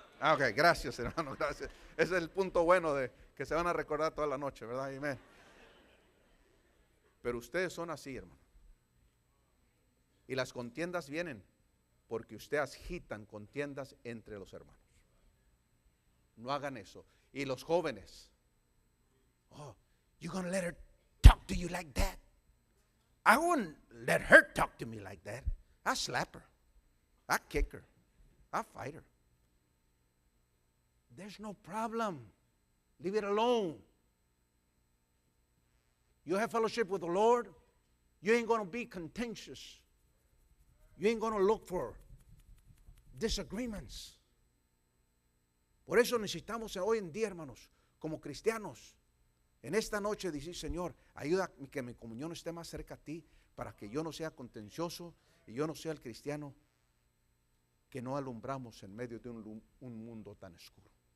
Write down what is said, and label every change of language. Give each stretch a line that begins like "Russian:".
Spanish: Ah, ok, gracias, hermano, gracias. Ese es el punto bueno de que se van a recordar toda la noche, ¿verdad? Amén. Pero ustedes son así, hermano. Y las contiendas vienen porque ustedes agitan contiendas entre los hermanos. No hagan eso. Y los jóvenes, oh,
English: you gonna let her talk to you like that? I wouldn't let her talk to me like that. I slap her. I kick her. I fight her. There's no problem. Leave it alone. You have fellowship with the Lord. You ain't going to be contentious. You ain't going to look for disagreements.
Spanish: Por eso necesitamos hoy en día, hermanos, como cristianos, en esta noche decir, Señor, ayuda a que mi comunión esté más cerca a ti, para que yo no sea contencioso y yo no sea el cristiano que no alumbramos en medio de un mundo tan oscuro.